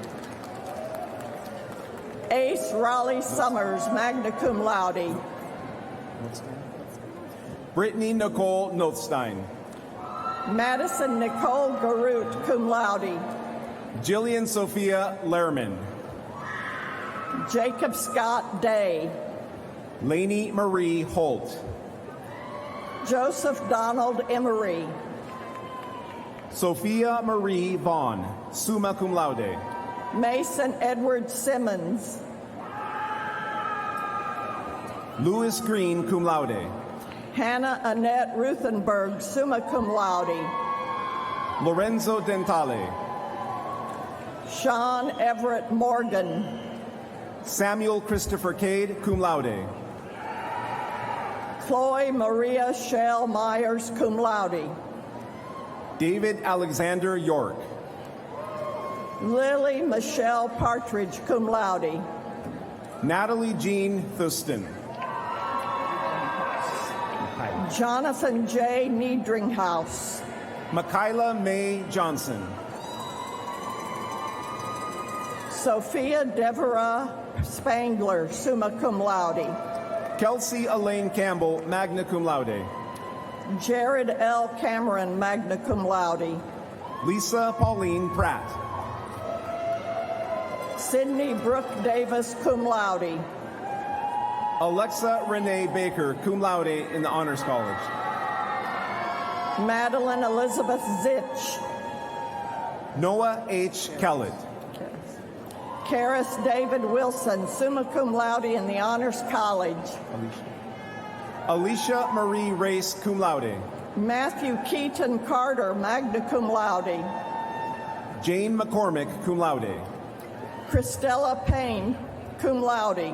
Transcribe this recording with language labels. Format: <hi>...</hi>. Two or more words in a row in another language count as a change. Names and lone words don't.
<en>Ace Raleigh Summers,</en> <la>magna cum laude.</la> <en>Brittany Nicole Nothstein. Madison Nicole Garut,</en> <la>cum laude.</la> <en>Jillian Sophia Lehrman. Jacob Scott Day. Lainey Marie Holt. Joseph Donald Emery. Sophia Marie Vaughn,</en> <la>summa cum laude.</la> <en>Mason Edward Simmons. Louis Green,</en> <la>cum laude.</la> <en>Hannah Annette Ruthenberg,</en> <la>summa cum laude.</la> <en>Lorenzo Dentale. Sean Everett Morgan. Samuel Christopher Cade,</en> <la>cum laude.</la> <en>Chloe Maria Shell Myers,</en> <la>cum laude.</la> <en>David Alexander York. Lily Michelle Partridge,</en> <la>cum laude.</la> <en>Natalie Jean Thuston. Jonathan J. Niedringhaus. Michaela Mae Johnson. Sophia Deborah Spangler,</en> <la>summa cum laude.</la> <en>Kelsey Elaine Campbell,</en> <la>magna cum laude.</la> <en>Jared L. Cameron,</en> <la>magna cum laude.</la> <en>Lisa Pauline Pratt. Sydney Brooke Davis,</en> <la>cum laude.</la> <en>Alexa Renee Baker,</en> <la>cum laude</la> <en>in the Honors College. Madeline Elizabeth Zitch. Noah H. Kellett. Karis David Wilson,</en> <la>summa cum laude</la> <en>in the Honors College. Alicia Marie Race,</en> <la>cum laude.</la> <en>Matthew Keaton Carter,</en> <la>magna cum laude.</la> <en>Jane McCormick,</en> <la>cum laude.</la> <en>Christella Payne,</en> <la>cum laude.</la>